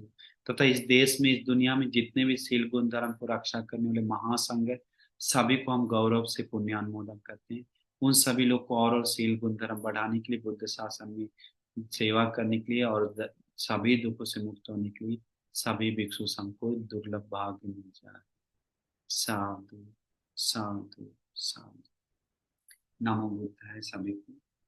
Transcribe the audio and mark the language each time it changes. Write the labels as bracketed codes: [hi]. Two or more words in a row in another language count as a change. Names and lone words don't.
[hi] तथा इस देश में, इस दुनिया में जितने भी शील गुण धर्म को रक्षा करने वाले महासंघ है, सभी को हम गौरव से पुण्यानुमोदन करते हैं। उन सभी लोग को और शील गुण धर्म बढ़ाने के लिए, बुद्ध शासन में सेवा करने के लिए और सभी दुखों से मुक्त होने के लिए सभी भिक्षु संघ को दुर्लभ भाग्य मिल जाए। [pi] साधु साधु साधु। नमो बुद्धाय [hi] सभी को।